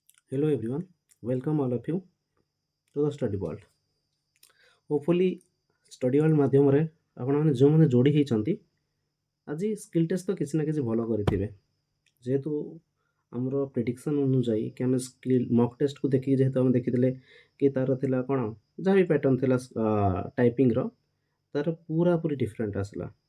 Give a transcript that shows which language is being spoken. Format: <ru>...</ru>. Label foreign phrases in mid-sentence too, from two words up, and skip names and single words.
<en>Hello everyone, welcome all of you to the study world.</en> <or>Hopefully study world ମାଧ୍ୟମରେ ଆପଣମାନେ ଯେଉଁମାନେ ଯୋଡ଼ି ହେଇଛନ୍ତି ଆଜି</or> <en>skill test</en> <or>ତ କିଛି ନା କିଛି ଭଲ କରିଥିବେ। ଯେହେତୁ ଆମର ପ୍ରେଡ଼ିକ୍ସନ୍ ଅନୁଯାୟୀ କି ଆମେ</or> <en>skill mock test</en> <or>ଦେଖିକି ଯେହେତୁ ଆମେ ଦେଖିଥିଲେ କି ତାର ଥିଲା କ'ଣ ଯାହା ବି ପ୍ୟାଟର୍ନ ଥିଲା ଟାଇପିଂର ତାର ପୁରାପୁରି ଡିଫରେଣ୍ଟ ଆସିଲା।</or>